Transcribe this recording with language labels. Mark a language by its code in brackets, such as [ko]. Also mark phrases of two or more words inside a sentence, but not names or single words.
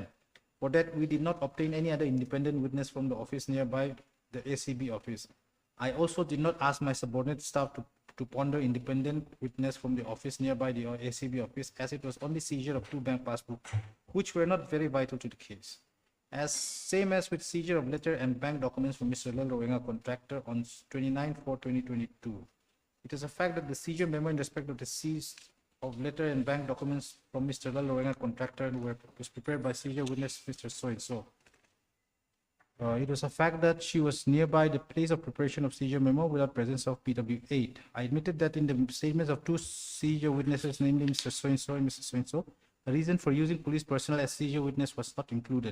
[en] For that, we did not obtain any other independent witness from the office nearby the SCB office. I also did not ask my subordinate staff to ponder independent witness from the office nearby the SCB office, as it was only seizure of 2 bank passbooks, which were not very vital to the case. Same as with seizure of letter and bank documents from Mr. Lal Roenga, contractor, on 29/4/2022. It is a fact that the seizure memo in respect of the seized of letter and bank documents from Mr. Lal Roenga, contractor, was prepared by seizure witness Mr. So-and-so. It was a fact that she was nearby the place of preparation of seizure memo without presence of PW8. I admitted that in the statements of 2 seizure witnesses, namely Mr. So-and-so and Mr. So-and-so, a reason for using police personnel as seizure witness was not included.